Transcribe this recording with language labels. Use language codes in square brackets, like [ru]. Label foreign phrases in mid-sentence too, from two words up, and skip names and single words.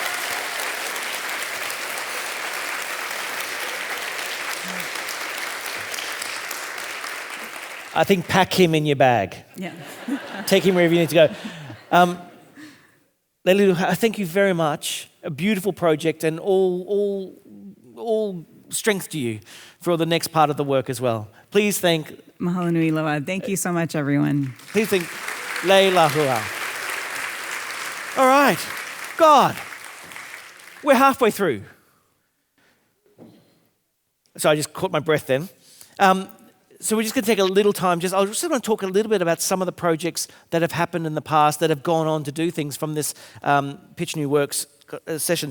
[en] I think pack him in your bag. Yeah. Take him wherever you need to go. Lelehua, thank you very much. A beautiful project, and all strength to you for the next part of the work as well. Please thank... [haw] Mahalo nui loa. [en] Thank you so much, everyone. Please thank Lelehua. All right. God, we're halfway through. So I just caught my breath then. So we're just going to take a little time. I just want to talk a little bit about some of the projects that have happened in the past that have gone on to do things from this Pitch New Works sessions.